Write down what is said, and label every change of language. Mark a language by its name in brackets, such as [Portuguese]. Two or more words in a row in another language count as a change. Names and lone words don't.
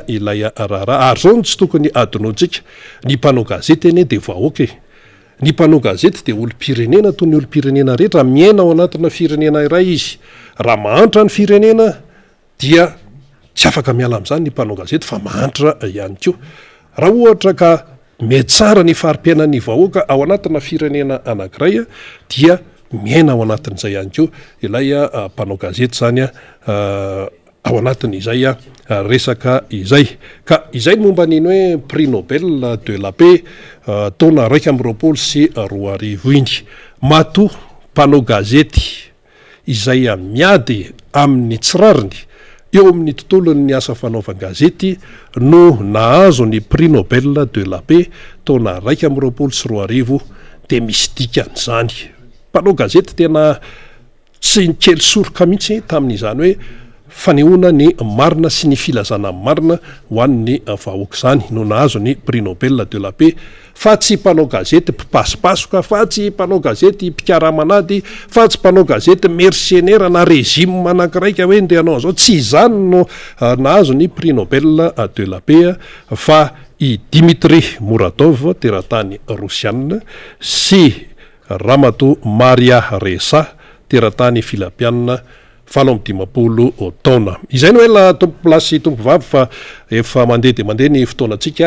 [Malagasy] ilay raharaha ary zao no tsy tokony adinoantsika ny mpanao gazety eny de vahoaka ny mpanao gazety de olo-pirenena toy ny olo-pirenena rehetra miaina ao anatina firenena iray izy raha mahantra ny firenena dia tsy afaka miala amin'izany ny mpanao gazety fa mahantra ihany koa raha ohatra ka metsara ny farim-piainan'ny vahoaka ao anatina firenena anankiray dia miaina ao anatin'izay ihany koa ilay mpanao gazety zany ao anatin'izay resaka izay ka izay momba niny hoe [French] prix Nobel de la paix [Malagasy] taona 2024 iny matoa mpanao gazety izay miady amin'ny tsirariny eo amin'ny tontolon'ny asa fanaovan-gazety no nahazo ny [French] prix Nobel de la paix [Malagasy] taona 2024 de misy dikan'izany mpanao gazety tena tsy nikely soroka mihitsy tamin'izany hoe fanehoana ny marina sy ny filazana marina ho an'ny vahoaka zany no nahazo ny [French] prix Nobel de la paix [Malagasy] fa tsy mpanao gazety mpipasipasoka fa tsy mpanao gazety mpikaramanady fa tsy mpanao gazety mercenaire na régime anakiraika hoe nde anao zao tsy izany no nahazo ny [French] prix Nobel de la paix [Malagasy] fa i Dimitri Muratov teratany Rosiana sy Ramato Maria Ressa teratany Filipiana 75 taona izay no hoe la tompo plasy tompo vavy fa efa mandeha de mandeha ny fotoanantsika